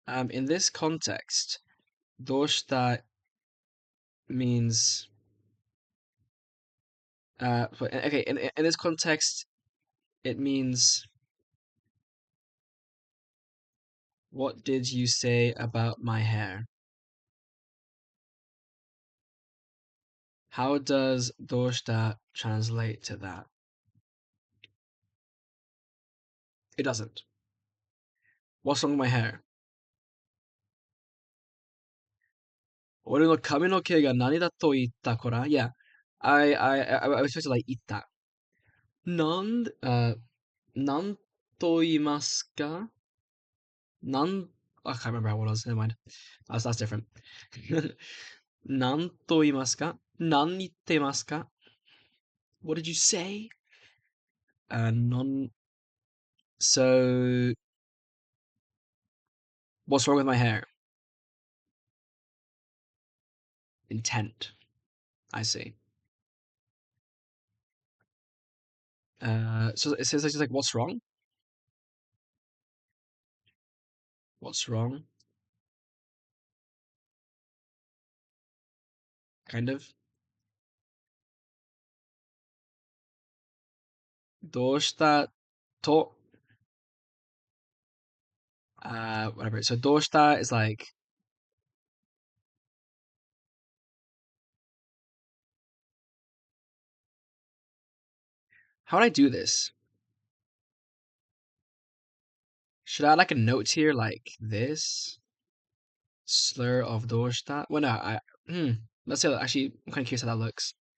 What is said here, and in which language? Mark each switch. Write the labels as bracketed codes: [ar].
[en] In this context, doshita means okay, in this context, it means what did you say about my hair? How does doshita translate to that? It doesn't. What's wrong with my hair? [ja] 俺の髪の毛が何だと言ったこら [en] Yeah. I was supposed to like eat that. [ja] なんと言いますか [en] I can't remember how it was. Never mind. That's different. [ja] なんと言いますか何言ってますか [en] What did you say? Non. So, what's wrong with my hair? Intent. I see. So it says like what's wrong? What's wrong? Kind of. [ja] どうしたと [en] whatever. So どうした is like how would I do this? Should I add like a note here like this? Slur of どうした Well, no, let's say actually I'm kind of curious how that looks.